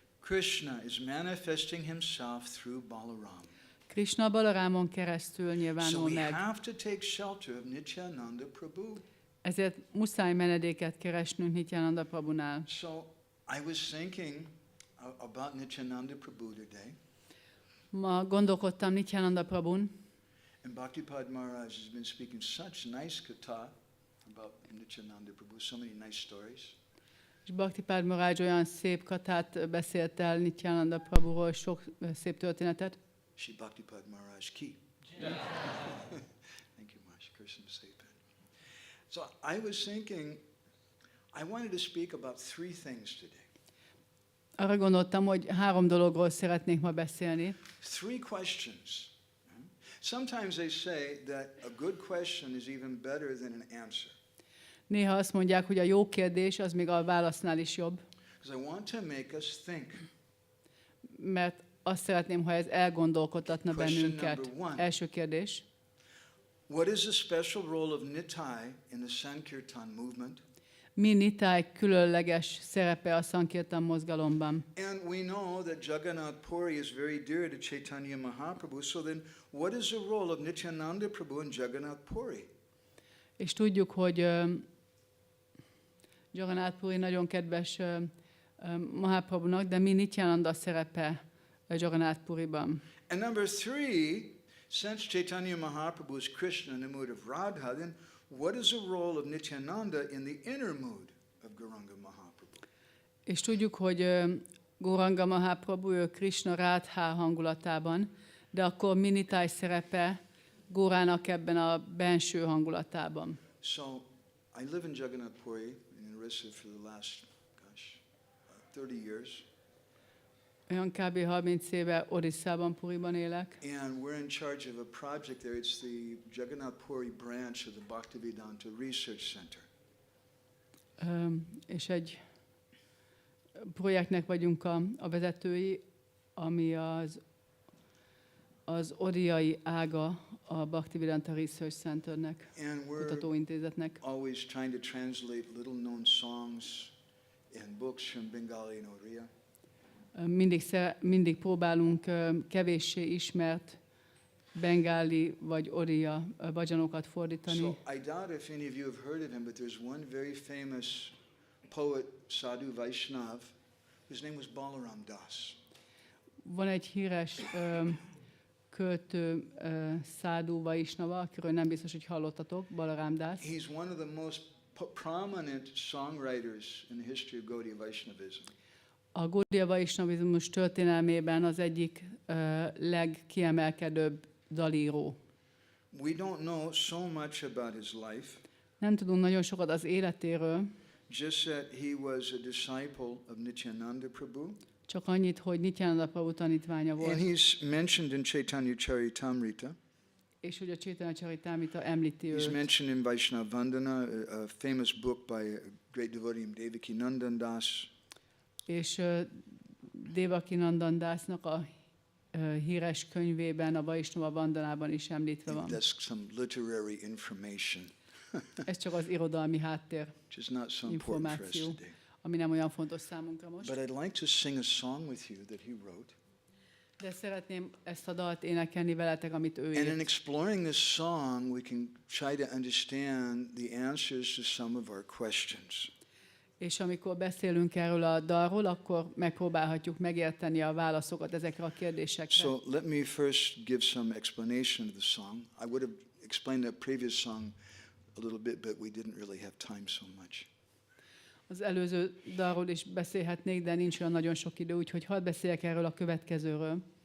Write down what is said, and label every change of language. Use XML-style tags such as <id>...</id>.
<en>Krishna is manifesting himself through Balaram.</en> <hu>Krishna Balarámon keresztül</hu> <en>So</en> <hu>nyilvánul</hu> <en>we</en> <hu>meg.</hu> <en>have to take shelter of Nityananda Prabhu.</en> <hu>Ezért muszáj menedéket keresnünk Nityananda Prabhunál.</hu> <en>So I was thinking about Nityananda Prabhu today,</en> <hu>Ma gondolkodtam Nityananda Prabhun,</hu> <en>and Bhaktipad Maharaj has been speaking such nice katha about Nityananda Prabhu, so many nice stories.</en> <hu>és Bhaktipád Maharaj olyan szép katát beszélt el Nityananda Prabhuról, sok szép történetet.</hu> <en>Shri Bhaktipad Maharaj ki. Thank you, Maharaj. Krishna Sepan. So I was thinking, I wanted to speak about three things today.</en> <hu>Arra gondoltam, hogy 3 dologról szeretnék ma beszélni.</hu> <en>Three questions. Sometimes they say that a good question is even better than an answer.</en> <hu>Néha azt mondják, hogy a jó kérdés az még a válasznál is jobb,</hu> <en>Because I want to make us think.</en> <hu>mert azt szeretném, ha ez elgondolkodtatna</hu> <en>Question</en> <hu>bennünket.</hu> <en>number 1.</en> <hu>Első kérdés.</hu> <en>What is the special role of Nitai in the Sankirtan movement?</en> <hu>Mi Nitáj különleges szerepe a Sankirtan mozgalomban?</hu> <en>And we know that Jagannath Puri is very dear to Chaitanya Mahaprabhu. So then, what is the role of Nityananda Prabhu and Jagannath Puri?</en> <hu>És tudjuk, hogy Jagannath Puri nagyon kedves Mahaprabhunak, de mi Nityananda szerepe Jagannath Puriban?</hu> <en>And number 3, since Chaitanya Mahaprabhu is Krishna in the mood of Radha, then what is the role of Nityananda in the inner mood of Gauranga Mahaprabhu?</en> <hu>És tudjuk, hogy Gauranga Mahaprabhu ő Krishna Radha hangulatában, de akkor mi Nitáj szerepe Górának ebben a benső hangulatában.</hu> <en>So I live in Jagannath Puri in Orissa for the last, 30 years.</en> <hu>Olyan kb. 30 éve Orisszában, Puriban élek.</hu> <en>And we're in charge of a project there. It's the Jagannath Puri branch of the Bhaktivedanta Research Center.</en> <hu>És egy projektnek vagyunk a vezetői, ami az odiai ága a Bhaktivedanta Research Centernek,</hu> <en>And we're</en> <hu>kutatóintézetnek.</hu> <en>always trying to translate little known songs and books from Bengali and Oriya.</en> <hu>Mindig próbálunk kevéssé ismert bengáli vagy oriya bhajanokat fordítani.</hu> <en>So I doubt if any of you have heard of him, but there's one very famous poet, Sadhu Vaishnav, whose name was Balaram Das.</en> <hu>Van egy híres költő Sadhu Vaishnava, akiről nem biztos, hogy hallottatok, Balaram Das.</hu> <en>He's one of the most prominent songwriters in the history of Gaudiya Vaishnavism.</en> <hu>A Gaudiya Vaishnavizmus történelmében az egyik legkiemelkedőbb dalíró.</hu> <en>We don't know so much about his life,</en> <hu>Nem tudunk nagyon sokat az életéről,</hu> <en>just that he was a disciple of Nityananda Prabhu.</en> <hu>csak annyit, hogy Nityananda Prabhu tanítványa</hu> <en>And</en> <hu>volt,</hu> <en>he's mentioned in Chaitanya Charitamrita.</en> <hu>és hogy a Chaitanya Charitamrita említi</hu> <en>He's</en> <hu>őt.</hu> <en>mentioned in Vaishnava Vandana, a famous book by a great devotee Devaki Nandan Das.</en> <hu>És Devaki Dasnak a híres könyvében, a Vaishnava Vandanában is említve van.</hu> <en>That's some literary information,</en> <hu>Ez csak az irodalmi háttér,</hu> <en>which is not so important for us</en> <hu>információ,</hu> <en>today.</en> <hu>ami nem olyan fontos számunkra most.</hu> <en>But I'd like to sing a song with you that he wrote.</en> <hu>De szeretném ezt a dalt énekelni veletek, amit ő</hu> <en>And in</en> <hu>írt.</hu> <en>exploring this song, we can try to understand the answers to some of our questions.</en> <hu>És amikor beszélünk erről a dalról, akkor megpróbálhatjuk megérteni a válaszokat ezekre a kérdésekre.</hu> <en>So let me first give some explanation of the song. I would have explained that previous song a little bit, but we didn't really have time so much.</en> <hu>Az előző dalról is beszélhetnék, de nincs olyan nagyon sok idő, úgyhogy hadd beszéljek erről a következőről.</hu>